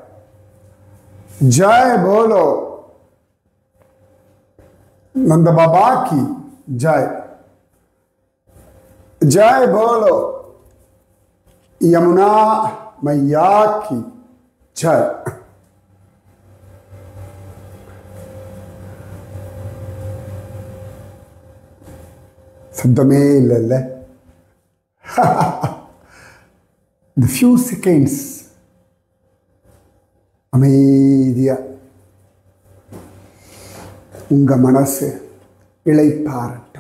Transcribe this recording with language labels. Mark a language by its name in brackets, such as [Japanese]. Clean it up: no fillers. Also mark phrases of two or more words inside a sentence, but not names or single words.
[Hindi] जय बोलो नंद बाबा की जय। जय बोलो यमुना मैया की जय। [Tamil] சப்தமே இல்லைல்ல. இந்த [English] few seconds [Tamil] அமைதியா உங்க மனசு இளைப்பாறட்டும்.